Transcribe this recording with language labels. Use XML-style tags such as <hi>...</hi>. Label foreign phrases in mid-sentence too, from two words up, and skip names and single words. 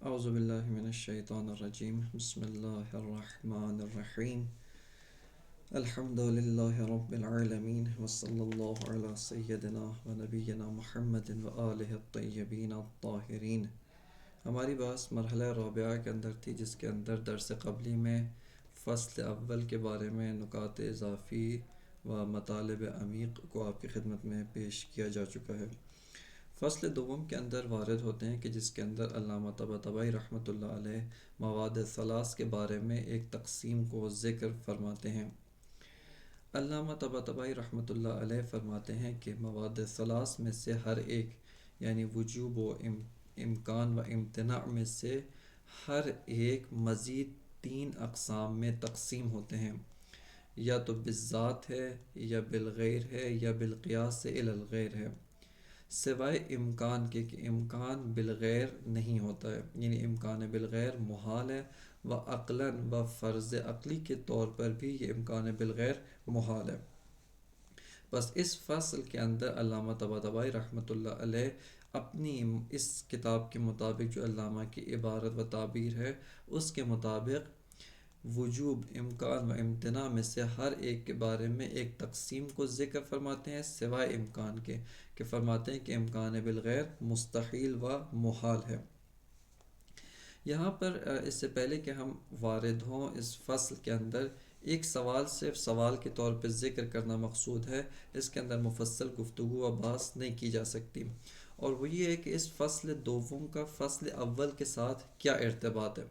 <ar>اعوذ باللہ من الشیطان الرجیم بسم اللہ الرحمن الرحیم الحمد للہ رب العالمین وصلی اللہ علی سیدنا و نبینا محمد و آلہ الطیبین الطاہرین۔</ar> <ur>ہماری بات مرحلہ رابعہ کے اندر تھی، جس کے اندر درس قبلی میں فصل اول کے بارے میں نکات اضافی و مطالب عمیق کو آپ کی خدمت میں پیش کیا جا چکا ہے۔ فصل دوم کے اندر وارد ہوتے ہیں کہ جس کے اندر علامہ طباطبائی رحمۃ اللہ علیہ مواد ثلاث کے بارے میں ایک تقسیم کو ذکر فرماتے ہیں۔ علامہ طباطبائی رحمۃ اللہ علیہ فرماتے ہیں کہ مواد ثلاث میں سے ہر ایک، یعنی وجوب و امکان و امتناع میں سے ہر ایک مزید 3 اقسام میں تقسیم ہوتے ہیں، یا تو بالذات ہے، یا بالغیر ہے، یا</ur> <ar>بالقیاس الی الغیر</ar> <ur>ہے، سوائے امکان کے کہ امکان بالغیر نہیں ہوتا ہے، یعنی امکان بالغیر محال ہے، و عقلاً و فرض عقلی کے طور پر بھی یہ امکان بالغیر محال ہے۔ بس اس فصل کے اندر علامہ طباطبائی رحمۃ اللہ علیہ اپنی اس کتاب کے مطابق، جو علامہ کی عبارت و تعبیر ہے، اس کے مطابق وجوب، امکان و امتناع میں سے ہر ایک کے بارے میں ایک تقسیم کو ذکر فرماتے ہیں، سوائے امکان کے، کہ فرماتے ہیں کہ امکان بالغیر مستحیل و محال ہے۔ یہاں پر اس سے پہلے کہ ہم وارد ہوں اس فصل کے اندر، ایک سوال صرف سوال کے طور پہ ذکر کرنا مقصود ہے، اس کے اندر مفصل گفتگو و بحث نہیں کی جا سکتی، اور وہ یہ ہے کہ اس فصل دوم کا فصل اول کے ساتھ کیا ارتباط ہے۔</ur>